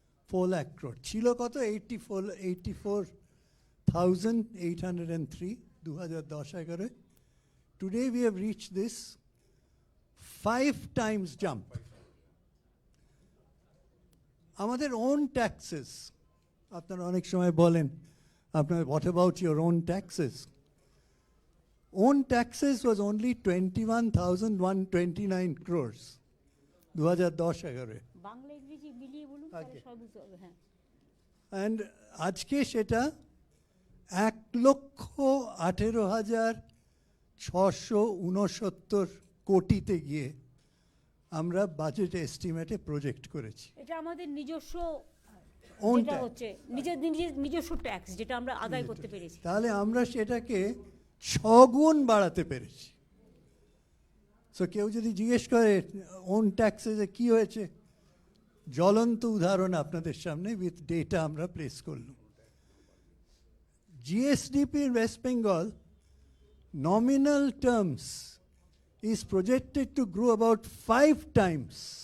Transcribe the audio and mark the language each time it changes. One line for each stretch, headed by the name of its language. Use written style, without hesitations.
Bangla: 4 lakh crore ছিল কত? 84,803 2010-11।
English: Today we have reach this 5 times jump.
Bangla: আমাদের ওন ট্যাক্সেস, আপনারা অনেক সময় বলেন আপনার
English: What about your own taxes? Own taxes was only 21,129 crores 2010-11।
Bangla: Bangla ইংরেজি মিলিয়ে বলুন তাহলে সব বুঝতে হবে। হ্যাঁ, অ্যান্ড আজকে সেটা 1,18,669 কোটিতে গিয়ে আমরা বাজেট এস্টিমেটে প্রজেক্ট করেছি। এটা আমাদের নিজস্ব
English: Own
Bangla: যেটা
English: tax।
Bangla: হচ্ছে নিজস্ব ট্যাক্স যেটা আমরা আদায় করতে পেরেছি। তাহলে আমরা সেটাকে 6 গুণ বাড়াতে পেরেছি। সো কেউ যদি জিজ্ঞেস করে ওন ট্যাক্সে কি হয়েছে, জ্বলন্ত উদাহরণ আপনাদের সামনে উইথ ডেটা আমরা প্লেস করলাম। GSDP
English: in West Bengal nominal terms is projected to grow about 5 times।